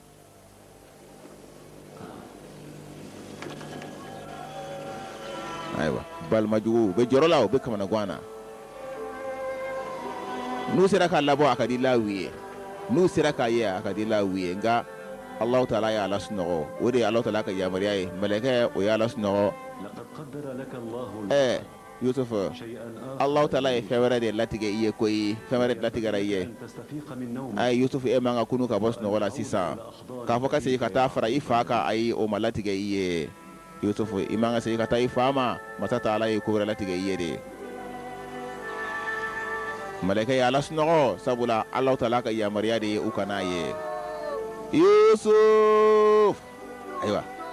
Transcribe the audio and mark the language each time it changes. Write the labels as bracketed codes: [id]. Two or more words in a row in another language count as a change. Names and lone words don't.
[bm] Ayiwa balamajuguw u bɛ jɔrɔ la u bɛ kamana gan na. N'u sera k'a labɔ a ka di Lawi ye n'u sera k'a ye a ka di Lawi ye nka Alahu Taala y'a lasunɔgɔ o de ye Alahu Taala ka yamaruya ye mɛlɛkɛ o y'a lasunɔgɔ. Yusuf Allah ta'ala ye fɛn wɛrɛ de latigɛ i ye koyi fɛn wɛrɛ latigɛra i ye ayi Yusuf e man ka kunu ka bɔ sunɔgɔ la sisan k'a fɔ ka segin ka taa fara i fa kan ayi o ma latigɛ i ye Yusuf i man ka segin ka taa i fa ma masa ta'ala ye ko wɛrɛ latigɛ i ye de malɛkɛ ye ala sunɔgɔ sabula Allah ta'ala ka yamaruya de ye u kana ye Yusuf ayiwa